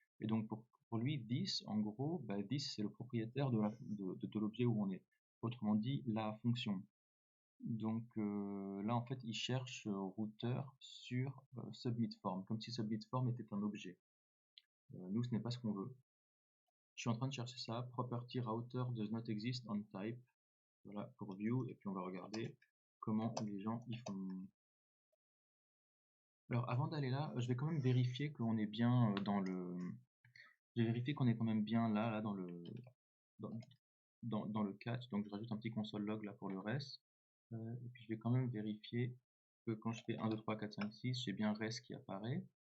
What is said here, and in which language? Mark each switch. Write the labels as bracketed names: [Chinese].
[French] Et donc, pour lui, this, en gros, bah, this, c'est le propriétaire de l'objet où on est. Autrement dit, la fonction. Donc là, en fait, il cherche router sur submit form, comme si submit form était un objet. Nous, ce n'est pas ce qu'on veut. Je suis en train de chercher ça. [English] Property router does not exist on type. [French] Voilà, pour view. Et puis, on va regarder comment les gens y font. Alors, avant d'aller là, je vais quand même vérifier qu'on est bien dans le. Je vais vérifier qu'on est quand même bien là dans le dans le catch. Donc, je rajoute un petit console log là pour le reste. Et puis, je vais quand même vérifier que quand je fais 1, 2, 3, 4, 5, 6, j'ai bien rest qui apparaît.